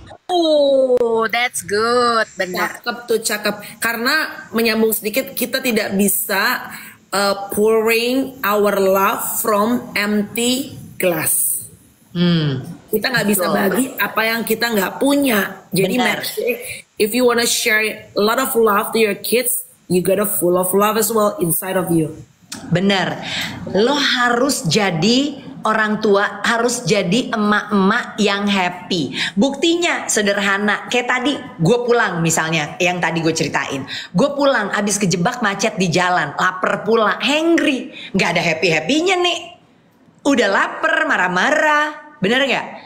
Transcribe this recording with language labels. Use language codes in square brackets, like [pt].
[en] Oh, that's good. [id] Benar. Cakep tuh, cakep. Karena menyambung sedikit, kita tidak bisa [en] pouring our love from empty glass. [id] Kita nggak bisa bagi apa yang kita nggak punya. Jadi [en] if you wanna share a lot of love to your kids, you gotta full of love as well inside of you. [id] Bener. Lo harus jadi orang tua, harus jadi emak-emak yang happy. Buktinya sederhana, kayak tadi gue pulang misalnya, yang tadi gue ceritain, gue pulang abis kejebak macet di jalan, lapar pula, hangry, nggak ada happy-happynya nih, udah lapar, marah-marah, bener nggak?